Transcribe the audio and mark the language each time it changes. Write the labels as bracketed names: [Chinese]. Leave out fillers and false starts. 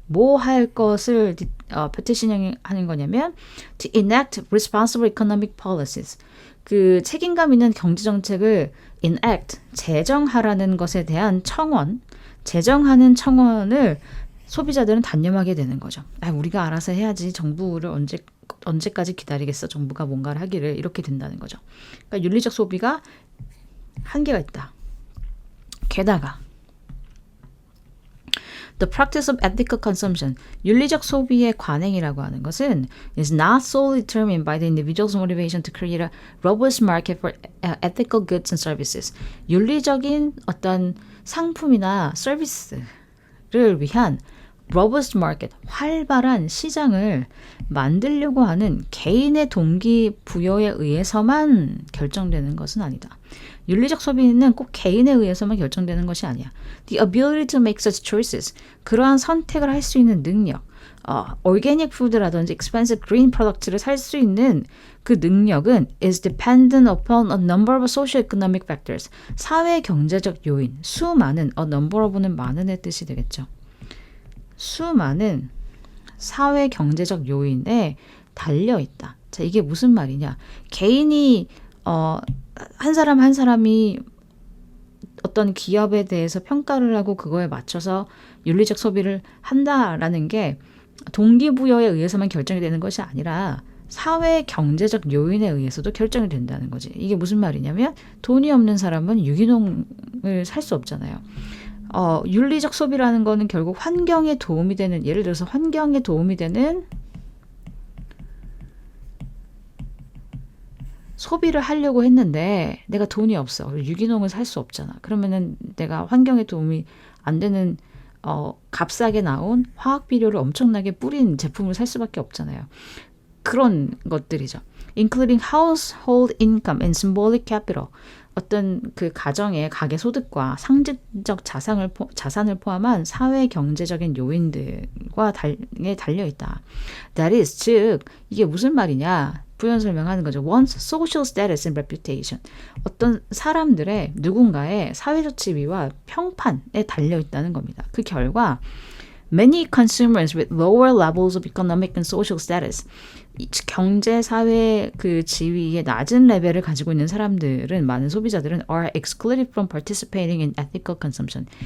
[Korean] 뭐 할 것을 petitioning 하는 거냐면 [English] to enact responsible economic policies. [Korean] 그 책임감 있는 경제 정책을 enact, 제정하라는 것에 대한 청원, 제정하는 청원을 소비자들은 단념하게 되는 거죠. 우리가 알아서 해야지 정부를 언제까지 기다리겠어. 정부가 뭔가를 하기를 이렇게 된다는 거죠. 그러니까 윤리적 소비가 한계가 있다. 게다가 [English] The practice of ethical consumption, [Korean] 윤리적 소비의 관행이라고 하는 것은 [English] is not solely determined by the individual's motivation to create a robust market for ethical goods and services. [Korean] 윤리적인 어떤 상품이나 서비스를 위한 [English] robust market, [Korean] 활발한 시장을 만들려고 하는 개인의 동기부여에 의해서만 결정되는 것은 아니다. 윤리적 소비는 꼭 개인에 의해서만 결정되는 것이 아니야. [English] The ability to make such choices, [Korean] 그러한 선택을 할 수 있는 능력, [English] organic food라든지 expensive green [Korean] product를 살 수 있는 그 능력은 [English] is dependent upon a number of socio-economic factors. [Korean] 사회 경제적 요인, 수많은, a number of는 많은의 뜻이 되겠죠. 수많은 사회 경제적 요인에 달려 있다. 자, 이게 무슨 말이냐? 개인이 한 사람 한 사람이 어떤 기업에 대해서 평가를 하고 그거에 맞춰서 윤리적 소비를 한다라는 게 동기부여에 의해서만 결정이 되는 것이 아니라 사회 경제적 요인에 의해서도 결정이 된다는 거지. 이게 무슨 말이냐면 돈이 없는 사람은 유기농을 살 수 없잖아요. 윤리적 소비라는 거는 결국 환경에 도움이 되는, 예를 들어서 환경에 도움이 되는 소비를 하려고 했는데 내가 돈이 없어. 유기농을 살 수 없잖아. 그러면은 내가 환경에 도움이 안 되는 값싸게 나온 화학 비료를 엄청나게 뿌린 제품을 살 수밖에 없잖아요. 그런 것들이죠. [English] Including household income and symbolic capital. [Korean] 어떤 그 가정의 가계 소득과 상징적 자산을 포함한 사회 경제적인 요인들과 달려 있다. [English] That is, [Korean] 즉 이게 무슨 말이냐? 부연 설명하는 거죠. [English] One's social status and reputation. [Korean] 어떤 사람들의 누군가의 사회적 지위와 평판에 달려 있다는 겁니다. 그 결과 [English] many consumers with lower levels of economic and social status, [Korean] 경제 사회 그 지위의 낮은 레벨을 가지고 있는 사람들은, 많은 소비자들은 [English] are excluded from participating in ethical consumption.